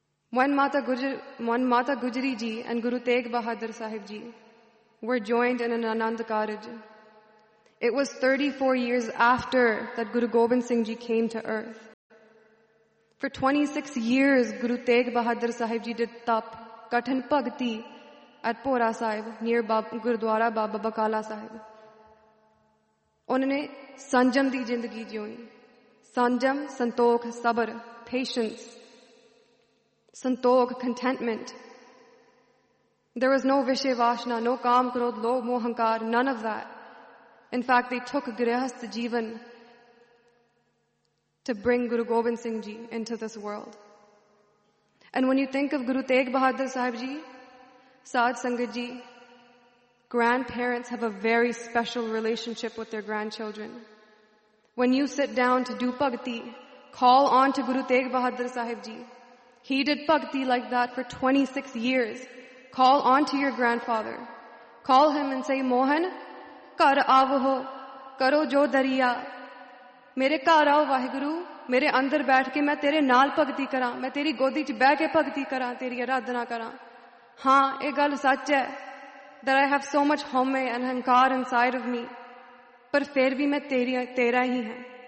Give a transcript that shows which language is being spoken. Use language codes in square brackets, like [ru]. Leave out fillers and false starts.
[en] When Mata Gujari Ji and Guru Tegh Bahadur Sahib Ji were joined in an Anand Karaj, it was 34 years after that Guru Gobind Singh Ji came to earth. For 26 years, Guru Tegh Bahadur Sahib Ji did tap, kathan bhakti at Pora Sahib, near Gurdwara Baba Bakala Sahib. [pa] ਉਨ੍ਹੋਂ ਨੇ ਸੰਜਮ ਦੀ ਜ਼ਿੰਦਗੀ ਜੀਈ. ਸੰਜਮ, ਸੰਤੋਖ, ਸਬਰ, patience. Santokh, contentment. [en] There was no vishevashna, no kaam krodh, lo mohankar, none of that. In fact, they took grihast jivan to bring Guru Gobind Singh Ji into this world. And when you think of Guru Tegh Bahadur Sahib Ji, Saad Sangat Ji, grandparents have a very special relationship with their grandchildren. When you sit down to do bhakti, call on to Guru Tegh Bahadur Sahib Ji. He did bhakti like that for 26 years. Call on to your grandfather. Call him and say, [pa] Mohan, ਘਰ ਆਵੋ, ਕਰੋ ਜੋ ਦਰੀਆ. ਮੇਰੇ ਘਰ ਆਓ ਵਾਹਿਗੁਰੂ, ਮੇਰੇ ਅੰਦਰ ਬੈਠ ਕੇ ਮੈਂ ਤੇਰੇ ਨਾਲ ਭਗਤੀ ਕਰਾਂ, ਮੈਂ ਤੇਰੀ ਗੋਦੀ ਚ ਬੈਠ ਕੇ ਭਗਤੀ ਕਰਾਂ, ਤੇਰੀ ਆਰਾਧਨਾ ਕਰਾਂ. ਹਾਂ, ਏਹ ਗੱਲ ਸੱਚ ਹੈ, [en] that I have so much homme and hankar inside of me, [pa] ਪਰ ਫਿਰ ਵੀ ਮੈਂ ਤੇਰਾ ਹੀ ਹਾਂ.